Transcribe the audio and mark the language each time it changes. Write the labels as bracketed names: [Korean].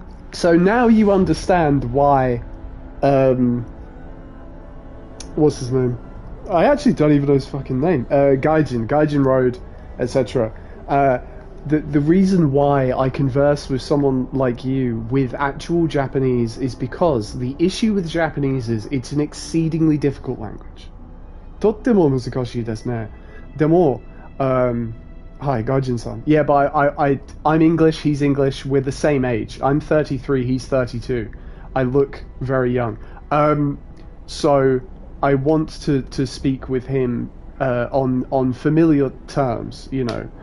[English] So now you understand why what's his name? I actually don't even know his fucking name. Gaijin Road, etc. The reason why I converse with someone like you with actual Japanese is because the issue with Japanese is it's an exceedingly difficult language. [Japanese] とっても難しいですね。でも、 [English] hi, Gaijin-san. Yeah, but I'm English, he's English, we're the same age. I'm 33, he's 32. I look very young. So I want to speak with him on familiar terms, you know.